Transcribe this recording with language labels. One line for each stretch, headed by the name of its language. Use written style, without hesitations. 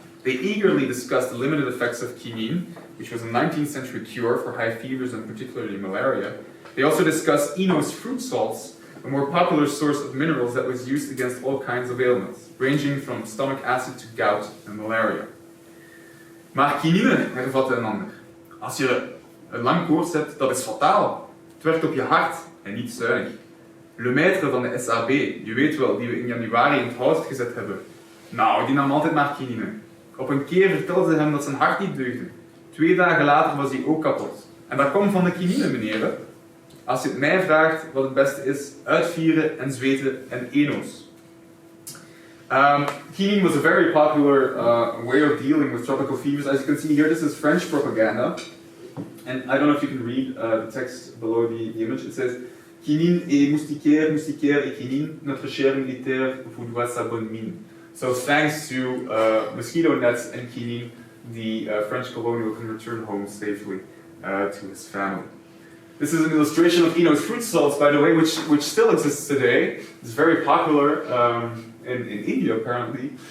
English: They eagerly discuss the limited effects of quinine, which was a 19th century cure for high fevers and particularly malaria. They also discuss Eno's fruit salts, a more popular source of minerals that was used against all kinds of ailments, ranging from stomach acid to gout and malaria.
Dutch: Maar quinine, hervatte een ander. Als je een lang koorts hebt, dat is fataal. Het werkt op je hart en niet zuinig. Le maître van de SAB, je weet wel, die we in januari in het huis gezet hebben. Nou, die nam altijd maar quinine. Op een keer vertelde ze hem dat zijn hart niet deugde. 2 dagen later was hij ook kapot. En dat komt van de quinine, meneer. Als je het mij vraagt wat het beste is, uitvieren en zweten en eno's.
English: Quinine was a very popular way of dealing with tropical fevers. As you can see here, this is French propaganda. And I don't know if you can read the text below the image. It says,
French: quinine et moustiquaire, moustiquaire et quinine, notre cher militaire vous doit sa bonne mine.
English: So thanks to mosquito nets and quinine, the French colonial can return home safely to his family. This is an illustration of Eno's fruit salts, by the way, which still exists today. It's very popular in India, apparently.